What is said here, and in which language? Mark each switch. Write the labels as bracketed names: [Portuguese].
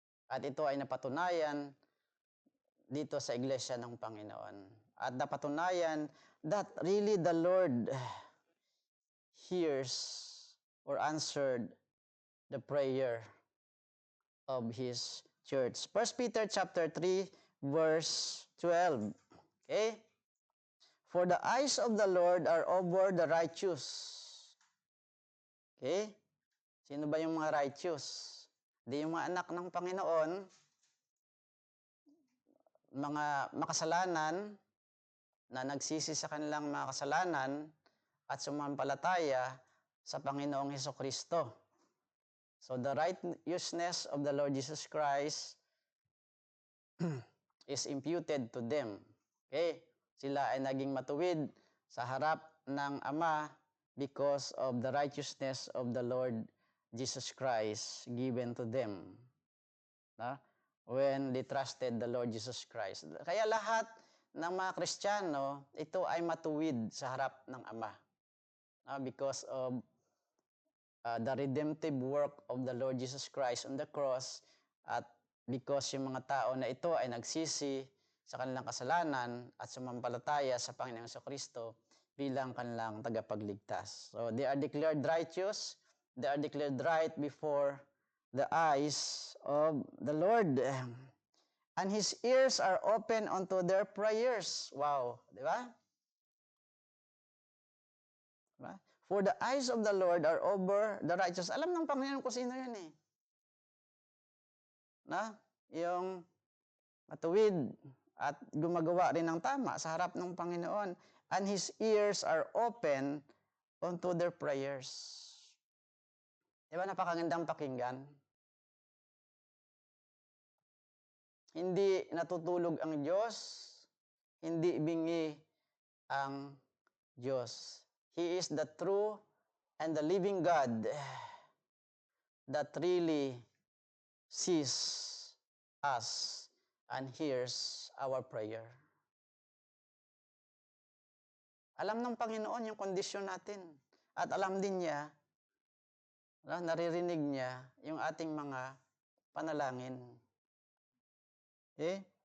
[Filipino] At ito ay napatunayan dito sa iglesia ng Panginoon. At napatunayan [English] that really the Lord hears or answered the prayer of His church. 1 Peter chapter 3 verse 12. Okay? For the eyes of the Lord are over the righteous. Okay? [Filipino] Sino ba yung mga righteous? Di yung mga anak ng Panginoon, mga makasalanan na nagsisi sa kanilang mga kasalanan at sumampalataya sa Panginoong Hesukristo. [English] So the righteousness of the Lord Jesus Christ is imputed to them. Okay? [Filipino] Sila ay naging matuwid sa harap ng Ama [English] because of the righteousness of the Lord Jesus Christ given to them. No? When they trusted the Lord Jesus Christ. [Filipino] Kaya lahat ng mga Kristiyano, ito ay matuwid sa harap ng Ama. [English] Because of the redemptive work of the Lord Jesus Christ on the cross, [Filipino] at [English] because [Filipino] yung mga tao na ito ay nagsisi sa kanilang kasalanan at sumampalataya sa Panginoong Jesucristo bilang kanilang tagapagligtas. [English] So they are declared righteous, they are declared right before the eyes of the Lord. And His ears are open unto their prayers. Wow, [Filipino] di ba? Diba? [English] For the eyes of the Lord are over the righteous. [Filipino] Alam ng Panginoon kung sino yun eh. Na? Yung matuwid at gumagawa rin ng tama sa harap ng Panginoon. [English] And His ears are open unto their prayers. [Filipino] Diba napakagandang pakinggan? Hindi natutulog ang Diyos, hindi bingi ang Diyos. [English] He is the true and the living God that really sees us and hears our prayer. [Filipino] Alam ng Panginoon yung kondisyon natin. At alam din niya, naririnig niya yung ating mga panalangin. Okay?